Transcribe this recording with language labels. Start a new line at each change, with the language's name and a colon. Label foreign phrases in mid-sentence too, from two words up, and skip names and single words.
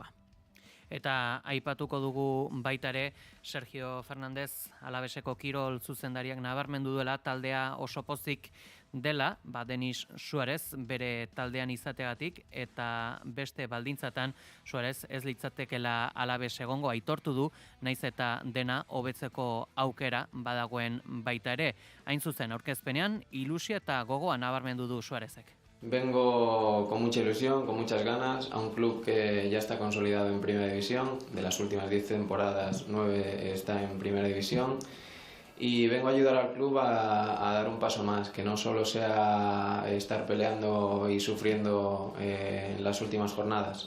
Basque: Eta aipatuko dugu baita ere Sergio Fernández Alaveseko kirol zuzendariak nabarmendu duela taldea oso pozik dela, Denis Suarez bere taldean izateagatik eta beste baldintzatan Suarez ez litzatekela Alaves egongo aitortu du, naiz eta dena hobetzeko aukera badagoen baita ere. Hain zuzen aurkezpenean ilusia eta gogoa nabarmendu du Suarezek.
Spanish: Vengo con mucha ilusión, con muchas ganas, a un club que ya está consolidado en Primera División. De las últimas 10 temporadas, 9 está en Primera División. Y vengo a ayudar al club a dar un paso más, que no solo sea estar peleando y sufriendo en las últimas jornadas.